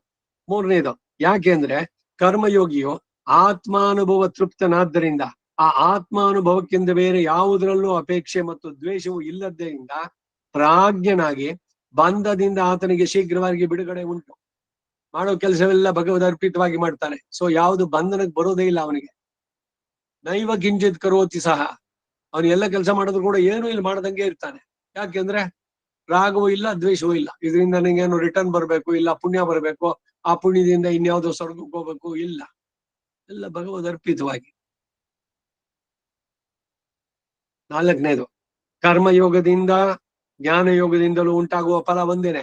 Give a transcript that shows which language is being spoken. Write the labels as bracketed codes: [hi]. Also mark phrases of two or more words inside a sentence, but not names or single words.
[kn] ಮೂರನೇದು, ಯಾಕೆಂದ್ರೆ ಕರ್ಮಯೋಗಿಯು ಆತ್ಮಾನುಭವ ತೃಪ್ತನಾದ್ದರಿಂದ ಆ ಆತ್ಮಾನುಭವಕ್ಕಿಂತ ಬೇರೆ ಯಾವುದರಲ್ಲೂ ಅಪೇಕ್ಷೆ ಮತ್ತು ದ್ವೇಷವು ಇಲ್ಲದ್ದರಿಂದ ಪ್ರಾಜ್ಞನಾಗಿ ಬಂಧದಿಂದ ಆತನಿಗೆ ಶೀಘ್ರವಾಗಿ ಬಿಡುಗಡೆ ಉಂಟು. ಮಾಡೋ ಕೆಲಸವೆಲ್ಲ ಭಗವದ್ ಅರ್ಪಿತವಾಗಿ ಮಾಡ್ತಾನೆ. ಸೊ ಯಾವುದು ಬಂಧನಕ್ಕೆ ಬರೋದೇ ಇಲ್ಲ ಅವನಿಗೆ. [sa] ನೈವ ಕಿಂಚಿತ್ ಕರೋತಿ ಸಹ. [kn] ಅವನು ಎಲ್ಲ ಕೆಲಸ ಮಾಡಿದ್ರು ಕೂಡ ಏನೂ ಇಲ್ಲಿ ಮಾಡದಂಗೆ ಇರ್ತಾನೆ. ಯಾಕೆಂದ್ರೆ ರಾಗವೂ ಇಲ್ಲ, ದ್ವೇಷವೂ ಇಲ್ಲ. ಇದರಿಂದ ನನಗೇನು ರಿಟರ್ನ್ ಬರ್ಬೇಕು, ಇಲ್ಲ ಪುಣ್ಯ ಬರ್ಬೇಕು, ಆ ಪುಣ್ಯದಿಂದ ಇನ್ಯಾವುದೋ ಸ್ವರ್ಗಕ್ಕೆ ಹೋಗ್ಬೇಕು, ಇಲ್ಲ. ಎಲ್ಲ ಭಗವದ್ ಅರ್ಪಿತವಾಗಿ. ನಾಲ್ಕನೇದು, ಕರ್ಮಯೋಗದಿಂದ ಜ್ಞಾನಯೋಗದಿಂದಲೂ ಉಂಟಾಗುವ ಫಲ ಒಂದೇನೆ.